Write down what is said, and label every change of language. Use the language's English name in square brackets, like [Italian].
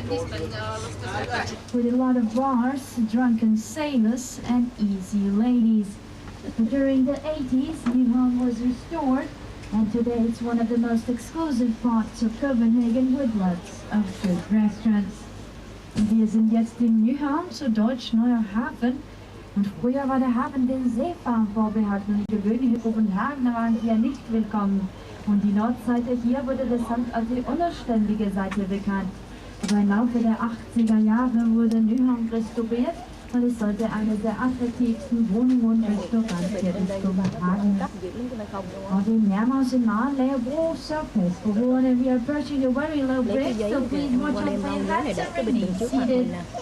[English] With a lot of bars, drunken sailors and easy ladies. But during the 80s, Nyhavn was restored, and today it's one of the most exclusive parts of Copenhagen with lots of good restaurants. [German] Wir sind jetzt in Nyhavn, zu Deutsch Neuer Hafen. Und früher war der Hafen den Seefahrern vorbehalten. Die gewöhnlichen Kopenhagener waren hier nicht willkommen. Und die Nordseite hier wurde deshalb als die unanständige Seite bekannt. Aber im Laufe der 80er Jahre wurde Nyhavn restauriert und es sollte eine der attraktivsten Wohnungen und Restaurantketten Kopenhagen. [Danish] Og det nærmer os en meget lav bro, så pas på hovederne. [English] We are approaching a very low bridge, so please watch out for your hats and remain seated.